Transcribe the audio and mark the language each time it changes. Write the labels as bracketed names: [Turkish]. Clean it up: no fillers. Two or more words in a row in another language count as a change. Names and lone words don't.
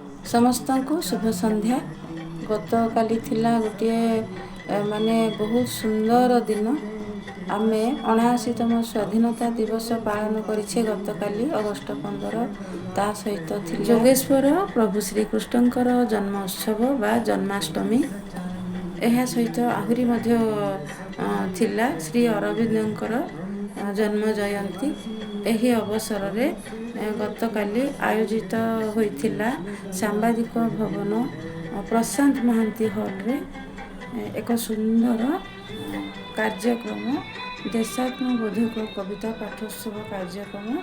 [Odia] ସମସ୍ତଙ୍କୁ ଶୁଭ ସନ୍ଧ୍ୟା। ଗତ କାଲି ଥିଲା ଗୋଟେ ମାନେ ବହୁତ ସୁନ୍ଦର ଦିନ। ଆମେ 79ତମ ସ୍ୱାଧୀନତା ଦିବସ ପାଳନ କରିଛେ ଗତ କାଲି ଅଗଷ୍ଟ 15। ତା ସହିତ ଥିଲା ଯୋଗେଶ୍ୱର ପ୍ରଭୁ ଶ୍ରୀ କୃଷ୍ଣଙ୍କର ଜନ୍ମ ଉତ୍ସବ ବା ଜନ୍ମାଷ୍ଟମୀ। ଏହା ସହିତ ଆହୁରି ମଧ୍ୟ ଥିଲା ଶ୍ରୀ ଅରବିନ୍ଦଙ୍କର ଜନ୍ମ ଜୟନ୍ତୀ। ଏହି ଅବସରରେ ଗତ କାଲି ଆୟୋଜିତ ହୋଇଥିଲା ସାମ୍ବାଦିକ ଭବନ ପ୍ରଶାନ୍ତ ମହାନ୍ତି ହଲରେ ଏକ ସୁନ୍ଦର କାର୍ଯ୍ୟକ୍ରମ ଦେଶାତ୍ମବୋଧକ କବିତା ପାଠୋତ୍ସବ କାର୍ଯ୍ୟକ୍ରମ।